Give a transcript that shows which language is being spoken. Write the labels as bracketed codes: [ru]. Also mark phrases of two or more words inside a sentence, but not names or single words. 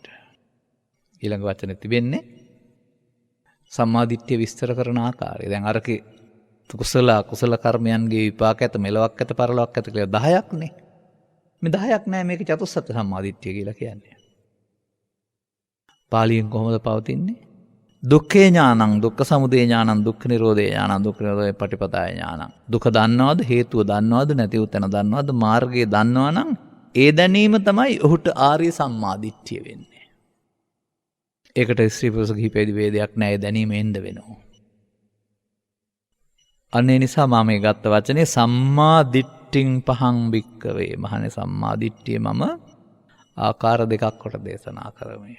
[si] ඊළඟ වචනේ තිබෙන්නේ සම්මාදිට්ඨිය විස්තර කරන ආකාරය. දැන් අරකේ කුසල කර්මයන්ගේ විපාක ඇත මෙලොවක් ඇත පරලොවක් ඇත කියලා 10ක් නේ. මේ 10ක් නෑ මේක චතුස්සත්ත්‍ය සම්මාදිට්ඨිය කියලා කියන්නේ. පාලියෙන් කොහොමද පවතින්නේ? [pi] දුක්ඛේ ඥානං දුක්ඛ සමුදය ඥානං දුක්ඛ නිරෝධේ ඥානං දුක්ඛ නිරෝධේ පටිපදාය ඥානං. [si] දුක දන්නවද හේතුව දන්නවද නැති වූ තැන දන්නවද මාර්ගය දන්නවනම් ඒ දැනීම තමයි ඔහුට ආර්ය සම්මාදිට්ඨිය වෙන්නේ. ඒකට ස්ත්‍රී පුරුෂ කිහි පැවිදි වේදයක් නෑ ඒ දැනීම එන්න වෙනවා. අනේ නිසා මම මේ ගත්ත වචනේ [pi] සම්මාදිට්ඨින් පහං භික්කවේ [si] මහණේ සම්මාදිට්ඨිය මම ආකාර දෙකක් කොට දේශනා කරමි.